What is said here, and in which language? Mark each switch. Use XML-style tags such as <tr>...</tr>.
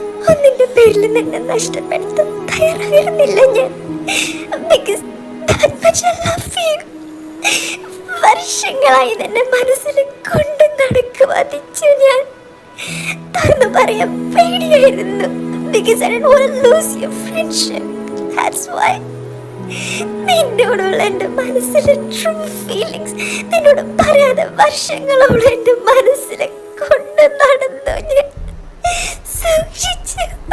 <ml>ഒന്നിന്റെ പേരിൽ നിന്നെ നഷ്ടപ്പെടുത്താൻ തയ്യാറായിരുന്നില്ല ഞാൻ.</ml> <en>Because that much I love you.</en> <ml>വർഷങ്ങളായി നിന്നെ മനസ്സിൽ കൊണ്ട് നടക്കുവാതിച്ചു ഞാൻ. തുറന്നു പറയാൻ പേടിയായിരുന്നു.</ml> <en>Because I didn't want to lose your friendship. That's why.</en> <ml>നിന്നോടുള്ള എൻ്റെ മനസ്സിലെ ട്രൂ ഫീലിങ്സ് നിന്നോട് പറയാതെ വർഷങ്ങളോളം എൻ്റെ മനസ്സിൽ കൊണ്ട് നടന്നു ഞാൻ. സൂക്ഷിച്ചു.</ml>